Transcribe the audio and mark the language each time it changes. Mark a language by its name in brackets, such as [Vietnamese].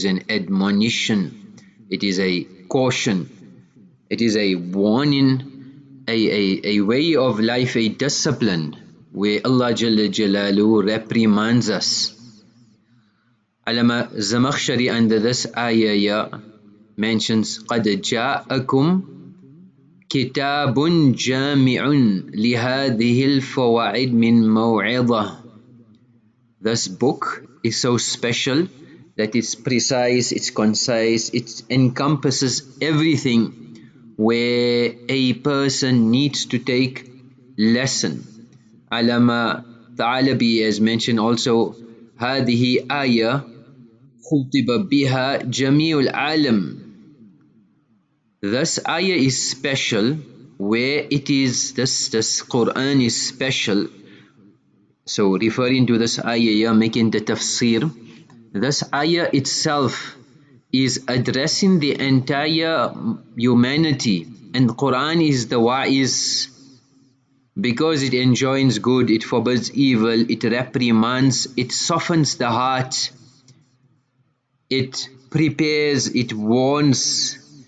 [English] admonition, it is a caution, it is a warning, a way of life, a discipline where Allah Jalla Jalaluhu reprimands us. Allama Zamakhshari under this ayah mentions [Arabic] قَدْ جَاءَكُمْ كتاب جامع لهذه الفواعد من موعظة. [English] This book is so special that it's precise, it's concise, it encompasses everything where a person needs to take lesson. Allama Thalaby has mentioned also [Arabic] هذه آية خُطِبَ بها جميع العالم. [English] This ayah is special where it is, this Quran is special. So referring to this ayah, making the tafsir, this ayah itself is addressing the entire humanity, and Quran is the wa'iz because it enjoins good, it forbids evil, it reprimands, it softens the heart, it prepares, it warns.